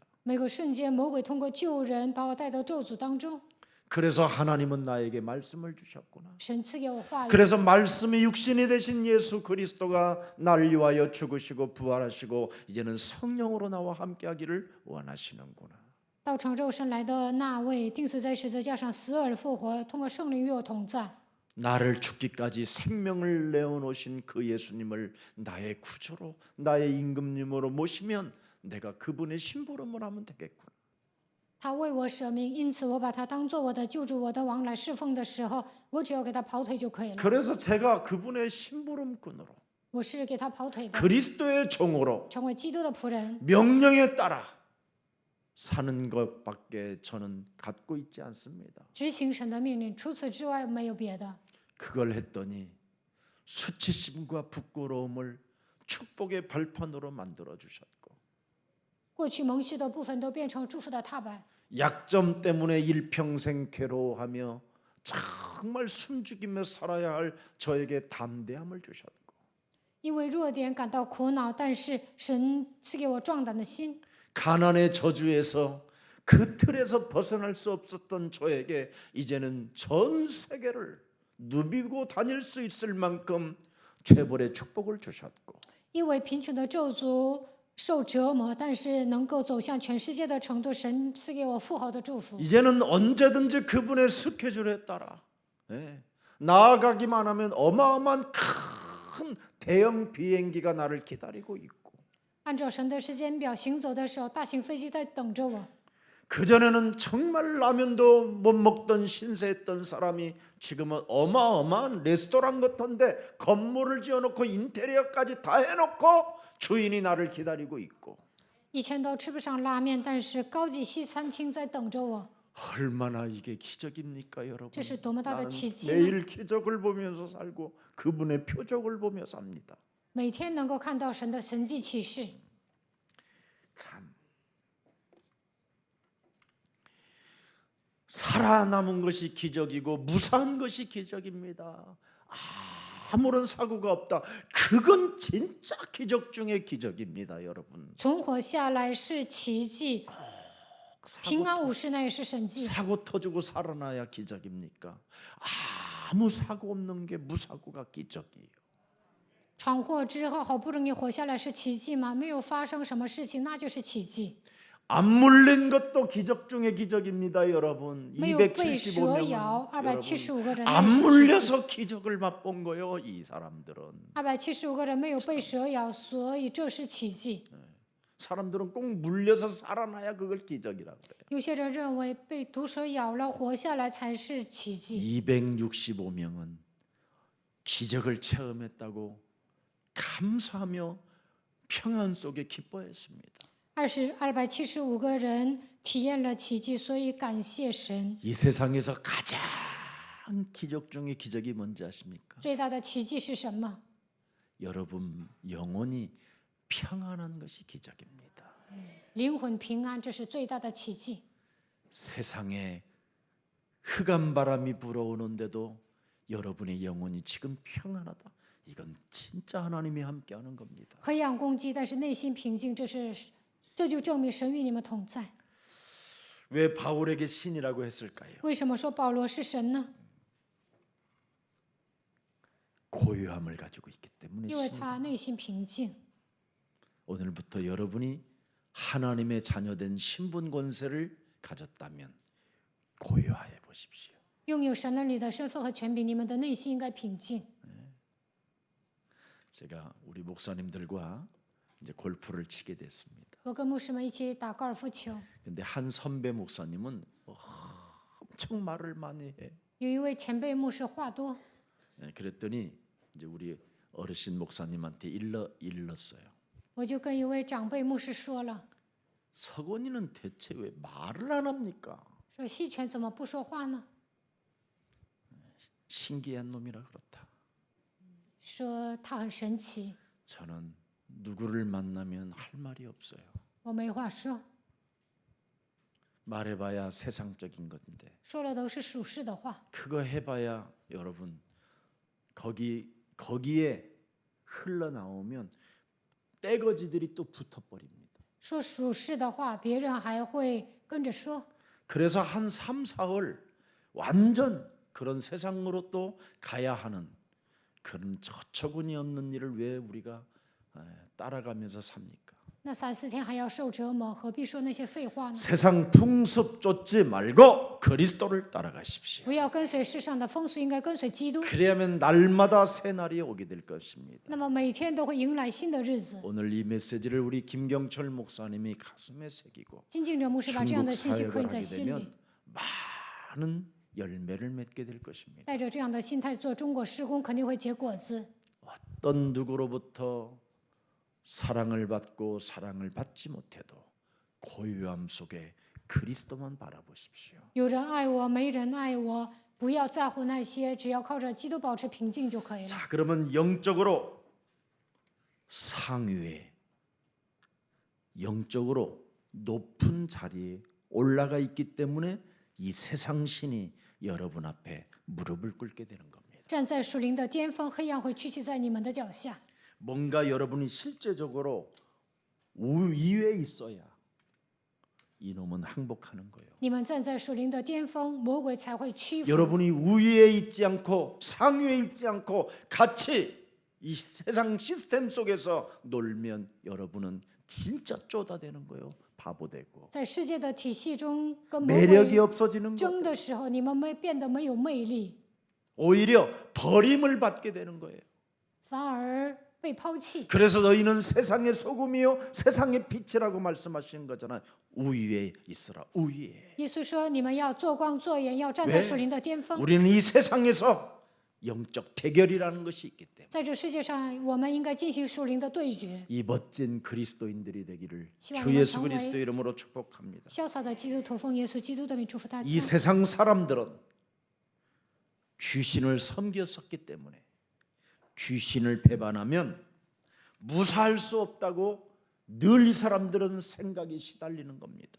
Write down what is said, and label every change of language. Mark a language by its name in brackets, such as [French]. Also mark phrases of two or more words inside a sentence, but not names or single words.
[Chinese] 每个瞬间，魔鬼通过救人把我带到咒诅当中。 [Korean] 그래서 하나님은 나에게 말씀을 주셨구나. [Chinese] 神赐给我话语， [Korean] 그래서 말씀이 육신이 되신 예수 그리스도가 날 위하여 죽으시고 부활하시고 이제는 성령으로 나와 함께하기를 원하시는구나. [Chinese] 道成肉身来的那位，钉死在十字架上死而复活，通过圣灵与我同在。 [Korean] 나를 죽기까지 생명을 내어놓으신 그 예수님을 나의 구주로 나의 임금님으로 모시면 내가 그분의 심부름을 하면 되겠구나. [Chinese] 他为我舍命，因此我把他当做我的救主、我的王来侍奉的时候，我只要给他跑腿就可以了。 [Korean] 그래서 제가 그분의 심부름꾼으로 [Chinese] 我是给他跑腿的， [Korean] 그리스도의 종으로 [Chinese] 成为基督的仆人， [Korean] 명령에 따라 사는 것밖에 저는 갖고 있지 않습니다. [Chinese] 执行神的命令，除此之外没有别的。 [Korean] 그걸 했더니 수치심과 부끄러움을 축복의 발판으로 만들어 주셨고 [Chinese] 过去蒙羞的部分都变成祝福的踏板， [Korean] 약점 때문에 일평생 괴로워하며 정말 숨죽이며 살아야 할 저에게 담대함을 주셨고 [Chinese] 因为弱点感到苦恼，但是神赐给我壮胆的心。 [Korean] 가난의 저주에서 그 틀에서 벗어날 수 없었던 저에게 이제는 전 세계를 누비고 다닐 수 있을 만큼 재벌의 축복을 주셨고 [Chinese] 因为贫穷的咒诅受折磨，但是能够走向全世界的程度，神赐给我富豪的祝福。 [Korean] 이제는 언제든지 그분의 스케줄에 따라 나아가기만 하면 어마어마한 큰 대형 비행기가 나를 기다리고 있고 [Chinese] 按照神的时间表行走的时候，大型飞机在等着我。 [Korean] 그전에는 정말 라면도 못 먹던 신세했던 사람이 지금은 어마어마한 레스토랑 같은데 건물을 지어놓고 인테리어까지 다 해놓고 주인이 나를 기다리고 있고 [Chinese] 以前都吃不上拉面，但是高级西餐厅在等着我， [Korean] 얼마나 이게 기적입니까 여러분. [Chinese] 这是多么大的 [Korean] 나는 [Chinese] 奇迹呢！ [Korean] 매일 기적을 보면서 살고 그분의 표적을 보며 삽니다. [Chinese] 每天能够看到神的神迹奇事， [Korean] 참 살아남은 것이 기적이고 무사한 것이 기적입니다. 아무런 사고가 없다. 그건 진짜 기적 중의 기적입니다, 여러분. [Chinese] 存活下来是奇迹，平安无事那也是神迹。 [Korean] 사고 터지고 살아나야 기적입니까? 아무 사고 없는 게 무사고가 기적이에요. [Chinese] 闯祸之后好不容易活下来是奇迹吗？没有发生什么事情，那就是奇迹。 [Korean] 안 물린 것도 기적 중의 기적입니다, 여러분. [Chinese] 没有被蛇 [Korean] 275명은 [Chinese] 咬，275个人 [Korean] 안 [Chinese] 那是奇迹。 [Korean] 물려서 기적을 맛본 거요, 이 사람들은. [Chinese] 275 个人没有被蛇咬，所以这是奇迹。 [Korean] 사람들은 꼭 물려서 살아나야 그걸 기적이라 그래요. [Chinese] 有些人认为被毒蛇咬了活下来才是奇迹。 [Korean] 265명은 기적을 체험했다고 감사하며 평안 속에 기뻐했습니다. [Chinese] 275 个人体验了奇迹，所以感谢神。 [Korean] 이 세상에서 가장 기적 중의 기적이 뭔지 아십니까? [Chinese] 最大的奇迹是什么？ [Korean] 여러분 영혼이 평안한 것이 기적입니다. [Chinese] 灵魂平安，这是最大的奇迹。 [Korean] 세상에 흑암 바람이 불어오는데도 여러분의 영혼이 지금 평안하다. 이건 진짜 하나님이 함께하는 겁니다. [Chinese] 黑暗攻击，但是内心平静，这就证明神与你们同在。 [Korean] 왜 바울에게 신이라고 했을까요? [Chinese] 为什么说保罗是神呢？ [Korean] 고요함을 가지고 있기 때문에 [Chinese] 因为他内心平静。 [Korean] 오늘부터 여러분이 하나님의 자녀된 신분 권세를 가졌다면 고요해 보십시오. [Chinese] 拥有神儿女的身份和权柄，你们的内心应该平静。 [Korean] 제가 우리 목사님들과 이제 골프를 치게 됐습니다. [Chinese] 我跟牧师们一起打高尔夫球， [Korean] 근데 한 선배 목사님은 엄청 말을 많이 해. [Chinese] 有一位前辈牧师话多， [Korean] 그랬더니 이제 우리 어르신 목사님한테 일렀어요. [Chinese] 我就跟一位长辈牧师说了， [Korean] 석원이는 대체 왜 말을 안 합니까? [Chinese] 说西泉怎么不说话呢？ [Korean] 신기한 놈이라 그렇다. [Chinese] 说他很神奇， [Korean] 저는 누구를 만나면 할 말이 없어요. [Chinese] 我没话说， [Korean] 말해봐야 세상적인 건데 [Chinese] 说了都是属世的话。 [Korean] 그거 해봐야 여러분 거기에 흘러나오면 떼거지들이 또 붙어버립니다. [Chinese] 说属世的话，别人还会跟着说。 [Korean] 그래서 한 3, 4월 완전 그런 세상으로 또 가야 하는 그런 어처구니 없는 일을 왜 우리가 따라가면서 삽니까? [Chinese] 那3、4天还要受折磨，何必说那些废话呢？ [Korean] 세상 풍습 쫓지 말고 그리스도를 따라가십시오. [Chinese] 不要跟随世上的风俗，应该跟随基督。 [Korean] 그래야면 날마다 새 날이 오게 될 것입니다. [Chinese] 那么每天都会迎来新的日子。 [Korean] 오늘 이 메시지를 우리 김경철 목사님이 가슴에 새기고 [Chinese] 精进者牧师把这样的 [Korean] 중국 [Chinese] 信息刻 [Korean] 사역을 [Chinese] 印在 [Korean] 하게 [Chinese] 心里， [Korean] 되면 많은 열매를 맺게 될 것입니다. [Chinese] 带着这样的心态做中国施工，肯定会结果子。 [Korean] 어떤 누구로부터 사랑을 받고 사랑을 받지 못해도 고요함 속에 그리스도만 바라보십시오. [Chinese] 有人爱我，没人爱我，不要在乎那些，只要靠着基督保持平静就可以了。 [Korean] 자, 그러면 영적으로 상위에 영적으로 높은 자리에 올라가 있기 때문에 이 세상 신이 여러분 앞에 무릎을 꿇게 되는 겁니다. [Chinese] 站在属灵的巅峰，黑暗会屈膝在你们的脚下。 [Korean] 뭔가 여러분이 실제적으로 위에 있어야 이놈은 항복하는 거예요. [Chinese] 你们站在属灵的巅峰，魔鬼才会屈服。 [Korean] 여러분이 위에 있지 않고 상위에 있지 않고 같이 이 세상 시스템 속에서 놀면 여러분은 진짜 쪼다되는 거예요. 바보 되고 [Chinese] 在世界的体系中跟魔 [Korean] 매력이 [Chinese] 鬼 [Korean] 없어지는 [Chinese] 争 [Korean] 거예요. [Chinese] 的时候，你们变得没有魅力， [Korean] 오히려 버림을 받게 되는 거예요. [Chinese] 反而被抛弃。 [Korean] 그래서 너희는 세상의 소금이요 세상의 빛이라고 말씀하시는 거잖아요. 우위에 있어라. 우위에. [Chinese] 耶稣说：“你们要做光做盐，要站 [Korean] 왜 [Chinese] 在属灵的巅峰。 [Korean] 우리는 이 세상에서 영적 대결이라는 것이 있기 때문에 [Chinese] 在这世界上，我们应该进行属灵的对决。 [Korean] 이 멋진 그리스도인들이 되기를 시간이 주 예수 많다고 그리스도 이름으로 축복합니다. [Chinese] 潇洒的基督徒奉耶稣基督的名祝福大家 [Korean] 이 。 세상 사람들은 귀신을 섬겼었기 때문에 귀신을 배반하면 무사할 수 없다고 늘 이 사람들은 생각이 시달리는 겁니다.